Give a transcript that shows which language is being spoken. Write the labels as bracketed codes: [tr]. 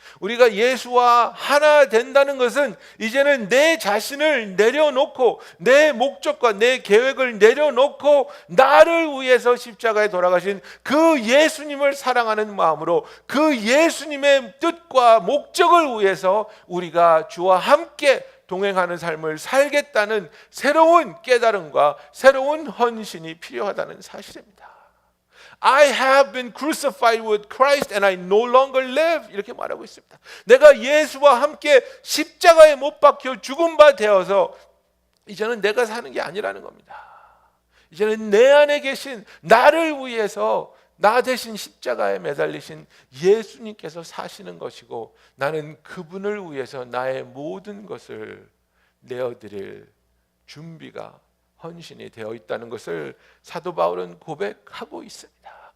[ko] 우리가 예수와 하나 된다는 것은 이제는 내 자신을 내려놓고 내 목적과 내 계획을 내려놓고 나를 위해서 십자가에 돌아가신 그 예수님을 사랑하는 마음으로 그 예수님의 뜻과 목적을 위해서 우리가 주와 함께 동행하는 삶을 살겠다는 새로운 깨달음과 새로운 헌신이 필요하다는 사실입니다. [en] I have been crucified with Christ and I no longer live, [ko] 이렇게 말하고 있습니다. 내가 예수와 함께 십자가에 못 박혀 죽은 바 되어서 이제는 내가 사는 게 아니라는 겁니다. 이제는 내 안에 계신 나를 위해서 나 대신 십자가에 매달리신 예수님께서 사시는 것이고 나는 그분을 위해서 나의 모든 것을 내어드릴 준비가 헌신이 되어 있다는 것을 사도 바울은 고백하고 있습니다.